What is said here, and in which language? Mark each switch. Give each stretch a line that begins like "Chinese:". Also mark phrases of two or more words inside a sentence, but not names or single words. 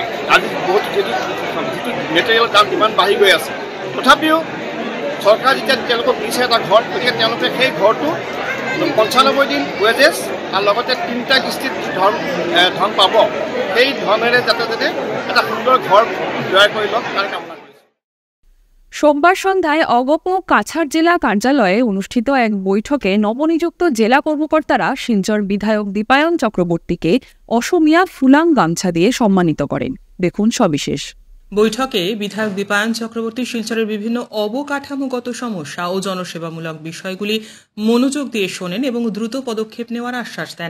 Assamese: আজি যিটো মেটেৰিয়েলৰ দাম ইমান বাঢ়ি গৈ আছে, তথাপিও চৰকাৰে যেতিয়া তেওঁলোকক দিছে এটা ঘৰ, গতিকে তেওঁলোকে সেই ঘৰটো 95 দিন ৱেজেছ আৰু লগতে 3টা কিস্তিত ধন পাব, সেই ধনেৰে যাতে এটা সুন্দৰ ঘৰ তৈয়াৰ কৰি লওক তাৰ কামনা কৰিছোঁ।
Bangla: সোমবার সন্ধ্যায় অগপ কাছাড় জেলা কার্যালয়ে অনুষ্ঠিত এক বৈঠকে নবনিযুক্ত জেলা কর্মকর্তারা শিলচর বিধায়ক দীপায়ন চক্রবর্তীকে অসমীয়া ফুলাং গামছা দিয়ে সম্মানিত করেন। দেখুন সবিশেষ। বৈঠকে বিধায়ক দীপায়ন চক্রবর্তী শিলচরের বিভিন্ন অবকাঠামোগত সমস্যা ও জনসেবামূলক বিষয়গুলি মনোযোগ দিয়ে শোনেন এবং দ্রুত পদক্ষেপ নেওয়ার আশ্বাস দেন।